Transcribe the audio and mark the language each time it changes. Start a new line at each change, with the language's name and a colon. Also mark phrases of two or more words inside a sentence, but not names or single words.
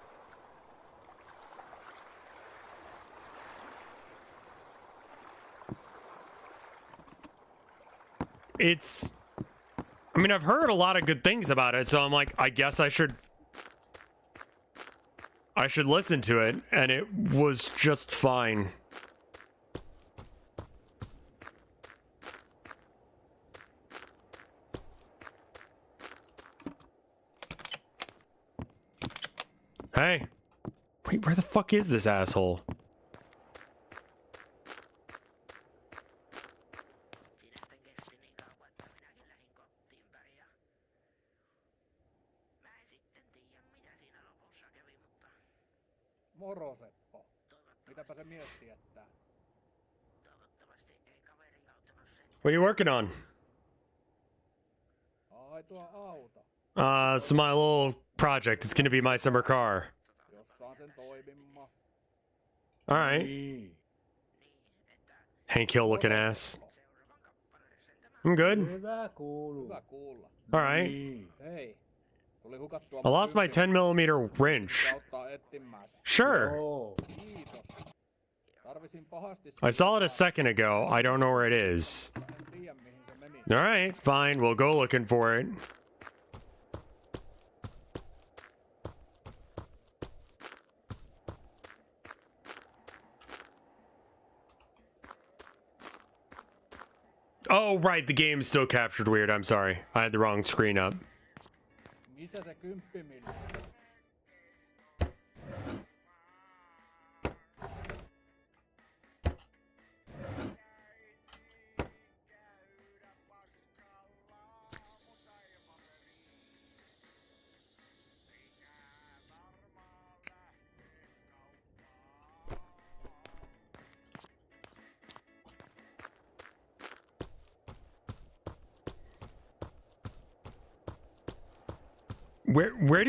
English: It's, I mean, I've heard a lot of good things about it, so I'm like, I guess I should listen to it, and it was just fine. Hey. Wait, where the fuck is this asshole?
Finnish: Moro Seppo. Mitäpä se mies tietää?
English: What are you working on?
Finnish: Ai tuo auto.
English: It's my little project. It's gonna be my summer car.
Finnish: Jos saan sen toimimaan.
English: Alright. Hank Hill looking ass. I'm good.
Finnish: Hyvä kuuluu. Hyvä kuulla.
English: Alright.
Finnish: Hei. Tuli hukattua.
English: I lost my 10mm wrench.
Finnish: Auttaa etsimään sen.
English: Sure.
Finnish: Joo. Kiitos. Tarvisin pahasti.
English: I saw it a second ago. I don't know where it is.
Finnish: En tiedä mihin se meni.
English: Alright, fine. We'll go looking for it. Oh, right. The game's still captured weird. I'm sorry. I had the wrong screen up.
Finnish: Missä se 10mm?
English: Where do